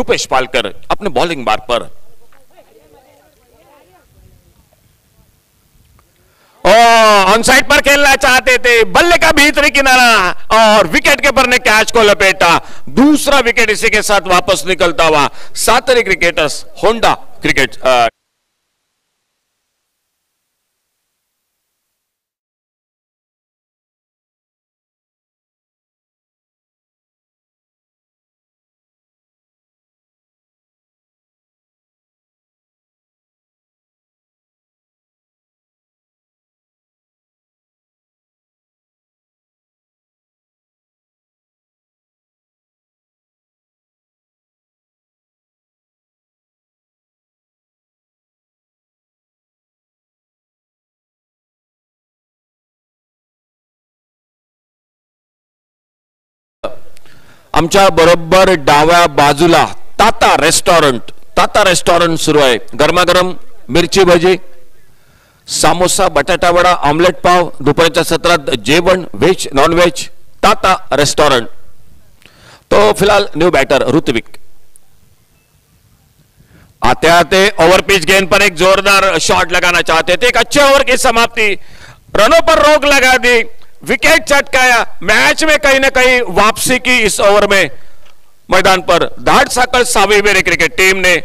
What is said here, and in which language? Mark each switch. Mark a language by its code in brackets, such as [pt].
[hi] कृपेश पालकर अपने बॉलिंग मार्ग पर, ऑन साइड पर खेलना चाहते थे, बल्ले का भीतरी किनारा और विकेट कीपर ने कैच को लपेटा। दूसरा विकेट इसी के साथ वापस निकलता हुआ। [en] सातरी क्रिकेटर्स होंडा क्रिकेट [mr] आमच्या बरोबर डाव्या बाजूला ताता रेस्टॉरंट सुरू आहे। गरमागरम मिरची भजी, सामोसा, बटाटा वडा, ऑमलेट पाव, दुपारच्या सत्रात जेवण व्हेज नॉन व्हेज, ताता रेस्टॉरंट। [hi] तो फिलहाल न्यू बैटर ऋत्विक आते आते ओवर पिच गेंद पर एक जोरदार शॉट लगाना चाहते थे, एक अच्छे ओवर की समाप्ति, रनों पर रोक लगा दी, विकेट चटकाया, मैच में कहीं ना कहीं वापसी की इस ओवर में मैदान पर धाड़ साकल सावी मेरे क्रिकेट टीम ने।